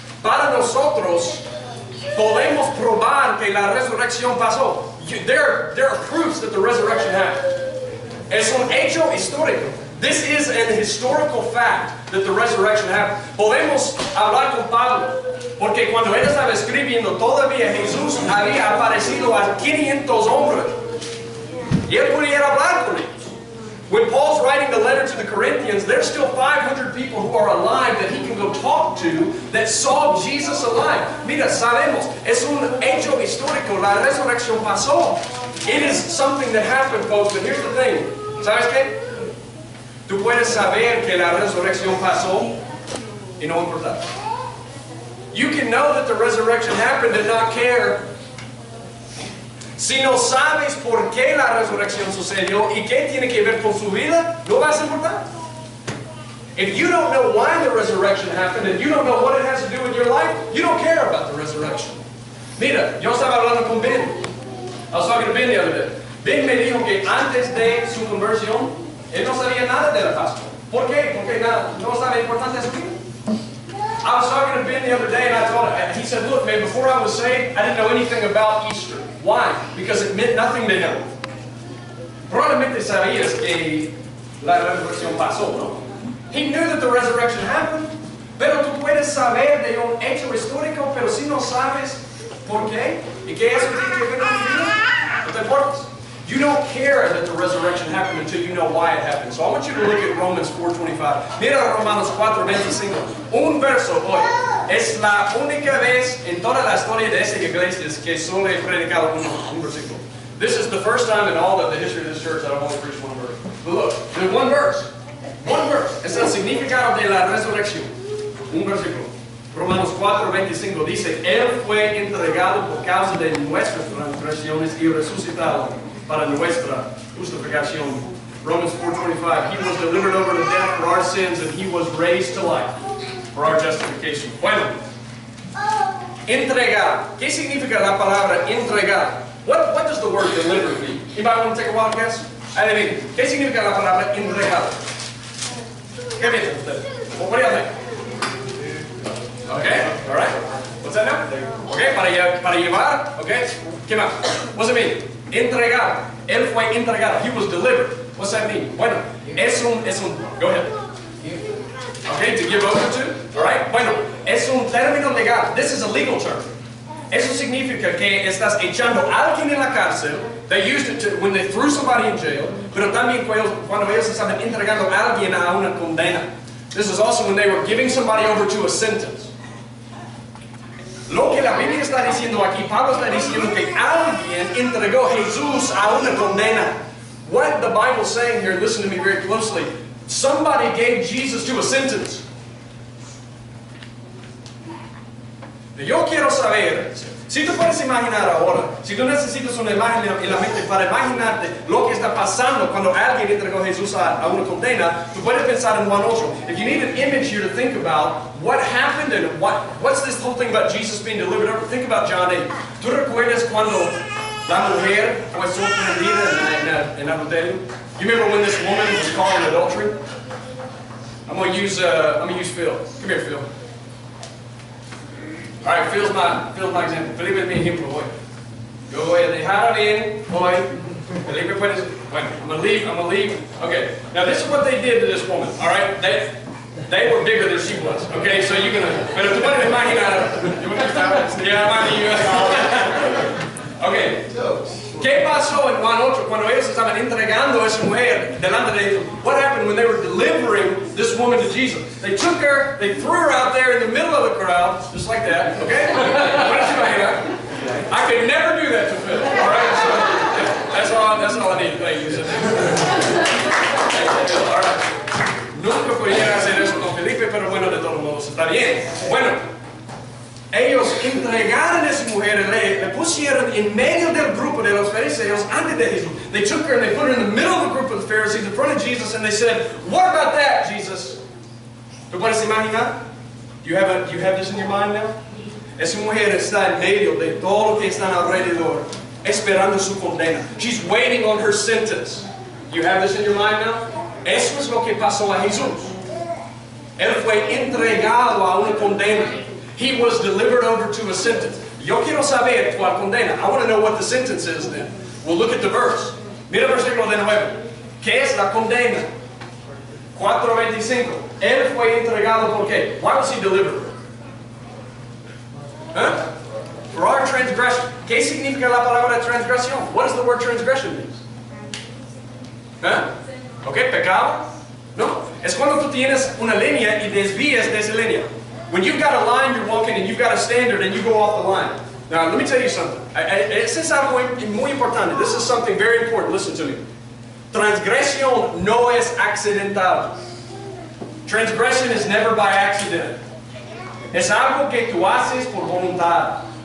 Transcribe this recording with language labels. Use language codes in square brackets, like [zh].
[es] Para nosotros, podemos probar que la resurrección pasó. [en] There are proofs that the resurrection happened. [es] Es un hecho histórico. [en] This is an historical fact that the resurrection happened. [es] Podemos hablar con Pablo, porque cuando él estaba escribiendo, todavía Jesús había aparecido a 500 hombres. Y él pudiera hablar con ellos. [en] When Paul's writing the letter to the Corinthians, there's still 500 people who are alive that he can go talk to that saw Jesus alive. [es] Mira, sabemos, es un hecho histórico, la resurrección pasó. [en] It is something that happened, folks, but here's the thing. [es] ¿Sabes qué? Tú puedes saber que la resurrección pasó y no importa. [en] You can know that the resurrection happened and not care. [es] Si no sabes por qué la resurrección sucedió y qué tiene que ver con su vida, no vas a importar. [en] If you don't know why the resurrection happened and you don't know what it has to do with your life, you don't care about the resurrection. [es] Mira, yo estaba hablando con Ben. [en] I was talking to Ben the other day. [es] Ben me dijo que antes de su conversión, él no sabía nada de la Pascua. ¿Por qué? Porque nada, no sabe importante de su vida. [en] I was talking to Ben the other day and I told him, he said, look man, before I was saved, I didn't know anything about Easter. Why? Because it meant nothing to him. [es] Probablemente sabías que la resurrección pasó, ¿no? [en] He knew that the resurrection happened, [es] pero tú puedes saber de un hecho histórico, pero si no sabes por qué y qué eso tiene que ver con tu vida, no te importas. [en] You don't care that the resurrection happened until you know why it happened. So I want you to look at Romans 4:25. [es] Mira Romanos 4:25. Un verso hoy. Es la única vez en toda la historia de esta iglesia que solo he predicado un versículo. [en] This is the first time in all of the history of this church that I've only preached one verse. But look, there's one verse. One verse. [es] Es el significado de la resurrección. Un versículo. Romanos 4:25 dice, Él fue entregado por causa de nuestras transgresiones y resucitado para nuestra justificación. [en] Romans 4:25, He was delivered over to death for our sins and He was raised to life for our justification. [es] Bueno, entregar. ¿Qué significa la palabra entregar? [en] What does the word deliver mean? Anybody want to take a wild guess? [es] Adivinen, ¿qué significa la palabra entregar? ¿Qué piensan ustedes? [en] What do you think? Okay, all right. What's that now? Okay, [es] para llevar. [en] Okay, [es] ¿qué más? [en] What's it mean? Entregar. [es] Él fue entregado. [en] He was delivered. What's that mean? [es] Bueno, es un, [en] go ahead. Okay, to give over to. All right. [es] Bueno, es un término legal. [en] This is a legal term. [es] Eso significa que estás echando a alguien en la cárcel. [en] They used it to, when they threw somebody in jail. [es] Pero también cuando ellos estaban entregando a alguien a una condena. [en] This is also when they were giving somebody over to a sentence. [es] Lo que la Biblia está diciendo aquí, Pablo está diciendo que alguien entregó a Jesús a una condena. [en] What the Bible's saying here, listen to me very closely, somebody gave Jesus to a sentence. [es] Yo quiero saber, si tú puedes imaginar ahora, si tú necesitas una imagen en la mente para imaginarte lo que está pasando cuando alguien entregó a Jesús a una condena, tú puedes pensar en Juan 8. [en] If you need an image here to think about what happened and what's this whole thing about Jesus being delivered over, think about John 8. [es] ¿Tú recuerdas cuando la mujer fue sorprendida en adulterio? [en] You remember when this woman was caught in adultery? I'm going to use Phil. Come here, Phil. All right, Phil's my example. [es] Felipe es mi ejemplo hoy. Yo voy a dejar bien hoy. Felipe puede. Bueno, [en] I'm gonna leave. Okay. Now this is what they did to this woman. All right. They were bigger than she was. Okay. So you're gonna. [es] Pero tú puedes imaginar. Okay. ¿Qué pasó en Juan 8 cuando ellos estaban entregando a esa mujer delante de ellos? [en] What happened when they were delivering this woman to Jesus? They took her, they threw her out there in the middle of the crowd, just like that, okay? What did you mean? I could never do that to Phil, all right? So that's all I need. Thank you. All right. [es] Nunca pudiera hacer eso con Felipe, pero bueno, de todos modos, está bien. Bueno. Ellos entregaron a esa mujer, le pusieron en medio del grupo de los fariseos antes de Jesús. [en] They took her and they put her in the middle of the group of the Pharisees in front of Jesus and they said, what about that, Jesus? [es] ¿Tú puedes imaginar? [en] You have this in your mind now? [es] Esa mujer está en medio de todo lo que están alrededor, esperando su condena. [en] She's waiting on her sentence. You have this in your mind now? [es] Eso es lo que pasó a Jesús. Él fue entregado a una condena. [en] He was delivered over to a sentence. [es] Yo quiero saber cuál condena. [en] I want to know what the sentence is then. We'll look at the verse. [es] Mira el versículo de 9. ¿Qué es la condena? 4:25. Él fue entregado por qué? [en] Why was he delivered? [es] Huh? [en] For our transgression. [es] ¿Qué significa la palabra transgresión? [en] What does the word transgression mean? [es] Huh? ¿Ok? ¿Pecado? No. Es cuando tú tienes una línea y desvías de esa línea. [en] When you've got a line you're walking and you've got a standard and you go off the line. Now, let me tell you something. This is [es] algo muy importante. [en] This is something very important. Listen to me. [es] Transgresión no es accidental. [en] Transgression is never by accident. [es] Es algo que tú haces por voluntad.